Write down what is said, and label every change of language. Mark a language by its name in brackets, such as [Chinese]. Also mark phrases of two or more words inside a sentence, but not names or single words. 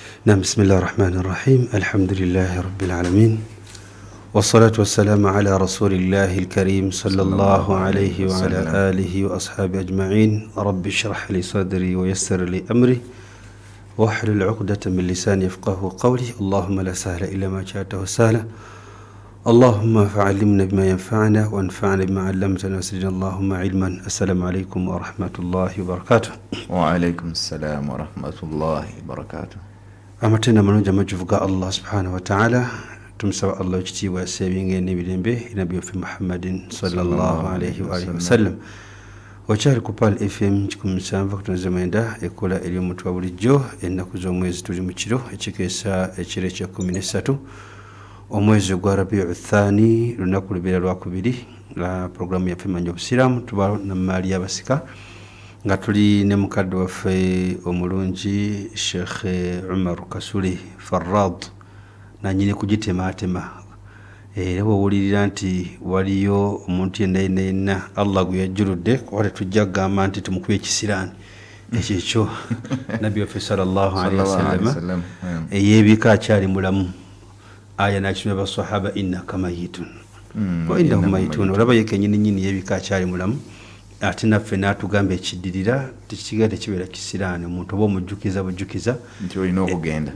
[Arabic] بسم الله الرحمن الرحيم الحمد لله رب العالمين والصلاة والسلام على رسول الله الكريم صلى الله عليه وعلى آله وأصحابه أجمعين رب اشرح لي صدري ويسر لي أمري واحلل عقدة من لساني يفقه قولي اللهم لا سهل إلا ما جعلته سهلا اللهم فعلمنا بما ينفعنا وانفعنا بما علمتنا وزدنا اللهم علما. السلام عليكم ورحمة الله وبركاته. وعليكم السلام ورحمة الله وبركاته. [Ganda] amatenda malungi amajuvuga [Arabic] الله سبحانه وتعالى [Ganda] tumusaba Allah ekitiibwa yasebinga n'emirembe nabi waffe [Arabic] محمد صلى الله عليه وعلى آله وسلم. [Ganda] Wakyali ku Pal FM 97.9 ekola eri omuntu wa bulijjo ennaku z'omwezi tuli mu kiro ekikeesa ekiro ekya 13 omwezi gwa Rabiul Thani lunaku lubeera lwakubiri la programu yaffe manya obusiraamu tuba na maali y'abasika nga tuli ne mukadde waffe omulungi Sheikh Umar Kasuli Farrad nanyine kugitematema era bw'owulirira nti waliyo omuntu yenna Allah gwe yajjuludde kuba tetujja kugamba nti tumukuba ekisiraani ekyo nabbi waffe [Arabic] صلى الله عليه وسلم [Ganda] eyeebika akyali mulamu aya nakisomya basahaba [Arabic] إنك ميت وإنهم ميتون [Ganda] olaba ye kenyini yeebika akyali mulamu ate naffe n'atugamba ekiddirira tekisigala tekibeera kisiraani omuntu oba omujjukiza nti olina okugenda